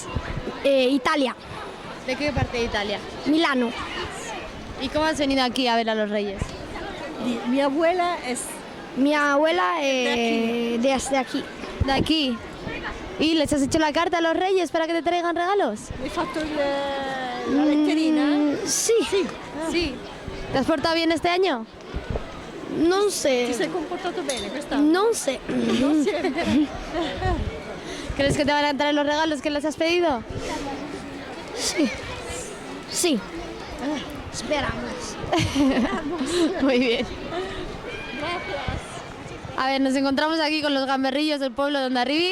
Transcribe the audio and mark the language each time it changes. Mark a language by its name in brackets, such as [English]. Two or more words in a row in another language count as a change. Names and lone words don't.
[Spanish] Italia, ¿De qué parte de Italia? Milano. ¿Y cómo has venido aquí a ver a los reyes? Mi abuela es Mi abuela desde aquí. De aquí. ¿Y les has hecho la carta a los reyes para que te traigan regalos? [Italian] hai fatto la letterina? [Spanish] Sí, Sí. ¿Te has portado bien este año? [Italian] non Ti [Spanish] sé, [Italian] sei comportato bene quest'anno? [Spanish] non sé. [Italian] Non sempre. [Spanish] ¿Crees que te van a traer los regalos que les has pedido? Sí. Esperamos. Muy bien. A ver, nos encontramos aquí con los gamberrillos del pueblo de Hondarribí.